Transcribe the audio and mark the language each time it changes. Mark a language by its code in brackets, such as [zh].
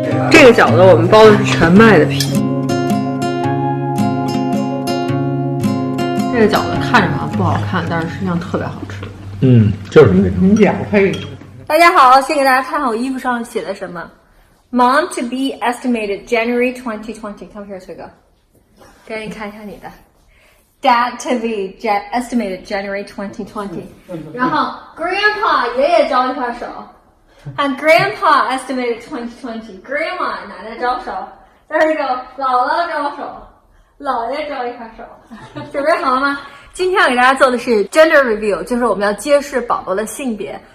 [zh] 这个饺子我们包的是全麦的皮。这个饺子看着好像不好看，但是实际上特别好吃。就是那种。两配。大家好，先给大家看看我衣服上写的什么。 [en] Mom to be estimated January 2020。 Come here， [zh] 崔哥，给你看一下你的。 [en] Dad to be estimated January 2020。 [zh] 然后 Grandpa 爷爷招一块手。 [en] And Grandpa estimated 2020. [zh] Grandma 奶奶招手。 [en] There we go。 [zh] 姥姥招手。姥爷招一块手。准备好了吗？今天要给大家做的是 gender reveal， 就是我们要揭示宝宝的性别。